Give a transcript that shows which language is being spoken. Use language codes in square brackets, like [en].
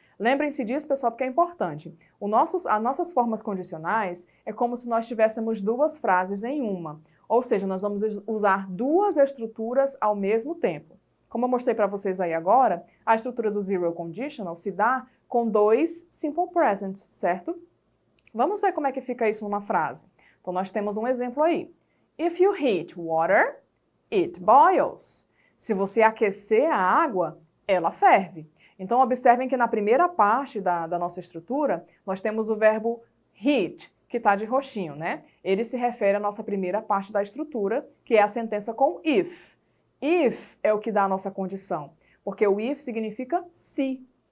[pt] Lembrem-se disso, pessoal, porque é importante. As nossas formas condicionais é como se nós tivéssemos duas frases em uma. Ou seja, nós vamos usar duas estruturas ao mesmo tempo. Como eu mostrei para vocês aí agora, a estrutura do zero conditional se dá com dois simple presents, certo? Vamos ver como é que fica isso numa frase. Então, nós temos um exemplo aí. [en] If you heat water, it boils. [pt] Se você aquecer a água, ela ferve. Então, observem que na primeira parte da nossa estrutura, nós temos o verbo heat, que está de roxinho, né? Ele se refere à nossa primeira parte da estrutura, que é a sentença com if. If é o que dá a nossa condição, porque o if significa se.